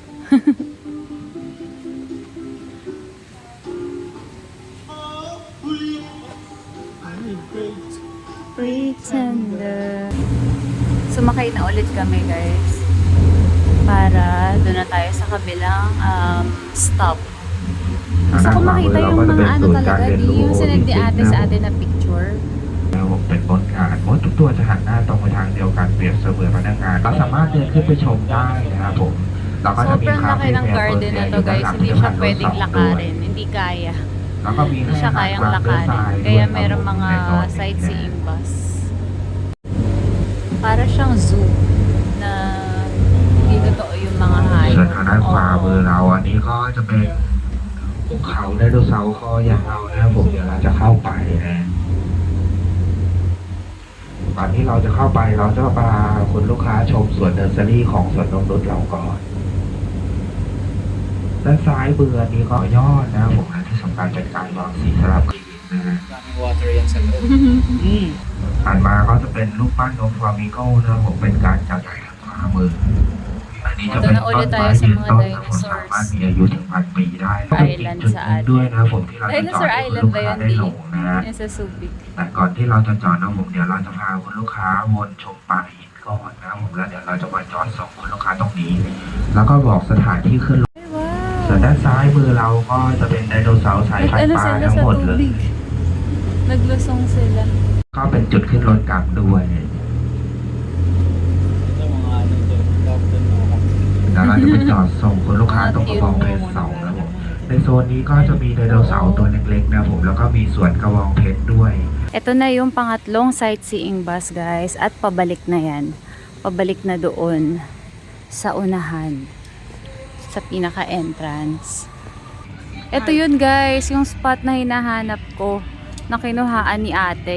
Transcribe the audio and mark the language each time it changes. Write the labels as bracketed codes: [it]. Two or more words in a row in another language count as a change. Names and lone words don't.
[tl] Pretender. Sumakay na ulit kami guys. Para doon na tayo sa kabilang stop. Gusto ko makita yung mga talaga, yung sinend ni ate sa atin na picture. [th] เป็นบนฐานมดทุกตัวจะหันหน้าตรงไปทางเดียวกันเปรียบเสมือนพนักงานเราสามารถเดินขึ้นไปชมได้นะครับผมเราก็จะมี [tl] Sobrang [th] คา [tl] laki [th] เฟ่ [tl] ng [th] แมว [tl] garden na to guys, hindi siya pwedeng lakarin, hindi kaya. [th] แล้วก็มี [tl] Hindi siya kayang lakarin, kaya meron mga [en] sightseeing bus. [tl] Para siyang zoo na mga hayop. [th] ส่วนทางด้านขวามือ [tl] Oo. [th] เราอันนี้ก็จะเป็นภูเขาไดโนเสาร์คอยาวนะครับผมเดี๋ยวเราจะเข้าไปนะก่อนที่เราจะเข้าไปเราจะพาคุณลูกค้าชมสวนเนอร์เซอรี่ของสวนนงนุชเราก่อนด้านซ้ายมืออันนี้ก็ยอดนะครับผมและที่สำคัญเป็นการวางสีสลับชีวิตนะฮะ [tl] Daming water yan sa loob. [th] ผ่านมาก็จะเป็นรูปปั้นนกฟลามิงโก้นะครับผมเป็นการจัดใหญ่ทางขวามืออันนี้จะเป็นต้นไม้ยืนต้นนะครับผมสามารถมีอายุถึง1,000 ปีได้แล้วเป็นอีกจุดหนึ่งด้วยนะครับผมที่เราจะจอด [en] Dinosaur [th] ให้คุณ [en] Island [th] ลูก [tl] ba [th] ค้า [tl] yun, [th] ได้ [tl] Di? [th] ลงนะฮะ [tl] Yung sa Subic. [th] แต่ก่อนที่เราจะจอดนะครับผมเดี๋ยวเราจะพาคุณลูกค้าวนชมป่าหินก่อนนะครับผมแล้วเดี๋ยวเราจะมาจอดส่งคุณลูกค้าตรงนี้ แล้วก็บอกสถานที่ขึ้นรถ [tl] Ay, wow! [th] ส่วนด้านซ้ายมือเราก็จะเป็นไดโนเสาร์สายพันธุ์ [tl] Ano [th] ปลา [tl] sila [th] ทั้ง [tl] sa [th] หมดเลย [tl] tubig? Naglusong sila. [th] ก็เป็นจุดขึ้นรถกลับด้วย [tl] Ito mga ano dyan. Doctor na ako. [th] แล้วเราจะไปจอดส่งคุณลูกค้าตรงกระบองเพชร2นะครับผมในโซนนี้ก็จะมีไดโนเสาร์ตัวเล็กๆนะครับผมแล้วก็มีสวนกระบองเพชรด้วย [tl] Ito na yung pangatlong [en] sightseeing bus, [tl] guys. At pabalik na yan. Pabalik na doon sa unahan. Sa pinaka-entrance. Ito yun, guys. Yung spot na hinahanap ko na kinuhaan ni ate.